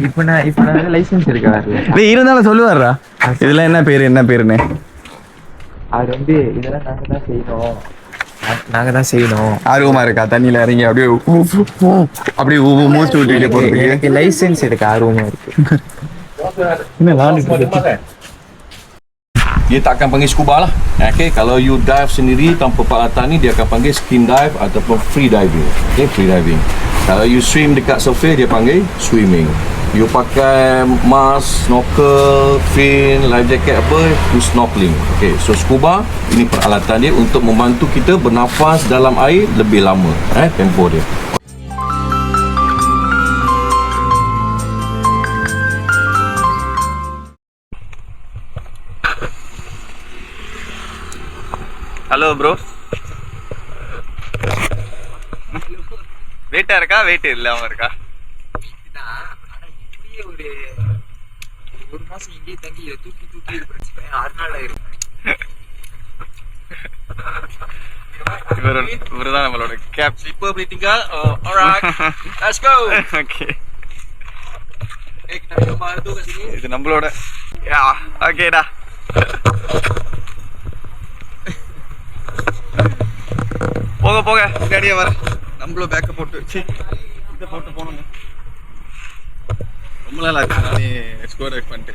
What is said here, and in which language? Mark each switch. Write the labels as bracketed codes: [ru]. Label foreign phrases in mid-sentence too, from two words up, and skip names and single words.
[ta] இப்ப நான் லைசன்ஸ் எடுக்க வரல. இருந்தாலும் சொல்லுவாரா இதெல்லாம் என்ன பேருன்னு? அது வந்து இதெல்லாம் நாங்க தான் செய்யணும். ஆர்வமா இருக்கா தண்ணியில இறங்கி அப்படியே மூச்சு விட்டுட்டு போறதுக்கு? எனக்கு லைசன்ஸ் எடுக்க ஆர்வமா இருக்கு. [ms] Dia tak akan panggil scuba lah. Okay, kalau [en] you dive [ms] sendiri tanpa peralatan ni, dia akan panggil [en] skin dive [ms] ataupun [en] free diving. Okay, free diving. [ms] Kalau [en] you swim [ms] dekat surface, dia panggil swimming. You pakai [en] mask, snorkel, fin, life jacket [ms] apa, [en] you snorkeling. Okay, so [ms] scuba ini peralatan dia untuk membantu kita bernafas dalam air lebih lama. Tempoh dia. [en] hello bro, [ta] வெயிட்டா இருக்கா? வெயிட் இல்லாம இருக்கா? ஒரு மாசம் இங்கே தங்கி தூக்கி இது பிரச்சனை 6 நாள் ஆயிருக்கும். இவருதான் நம்மளோட கேப். [ms] Slipper boleh tinggal. Alright, [en] let's go. [ms] Okay. Kita gambar tu kat sini. [ta] இது நம்மளோட. ஓகேடா. போக பின்னாடியே வர. நம்மளும் பேக்கை போட்டு இதை போட்டு போனோங்க. ரொம்ப நாள் ஆச்சு நானே [en] score dive [ta] பண்ணிட்டு.